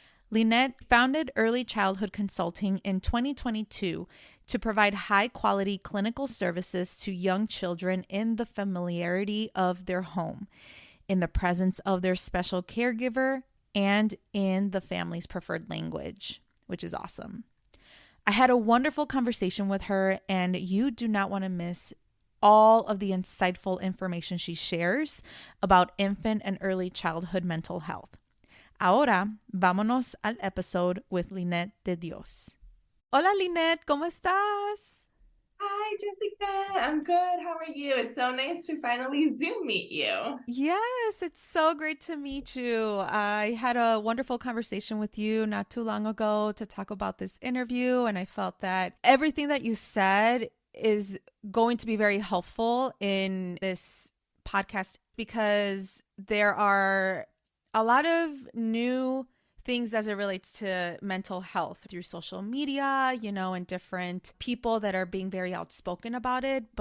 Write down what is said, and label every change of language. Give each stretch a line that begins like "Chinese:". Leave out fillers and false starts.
English: Lynette founded Early Childhood Consulting in 2022 to provide high-quality clinical services to young children in the familiarity of their home, in the presence of their special caregiver, and in the family's preferred language, which is awesome. I had a wonderful conversation with her, and you do not want to miss all of the insightful information she shares about infant and early childhood mental health.
Spanish: Ahora, vámonos al
English: episode with
Spanish: Lynette de Dios. Hola, Lynette, ¿cómo estás?
English: Hi, Jessica. I'm good. How are you? It's so nice to finally Zoom meet you. Yes, it's so great to meet you. I had a wonderful conversation with you not too long ago to talk about this interview, and I felt that everything that you said is going to be very helpful in this podcast because there are a lot of new things as it relates to mental health through social media, and different people that are being very outspoken about it.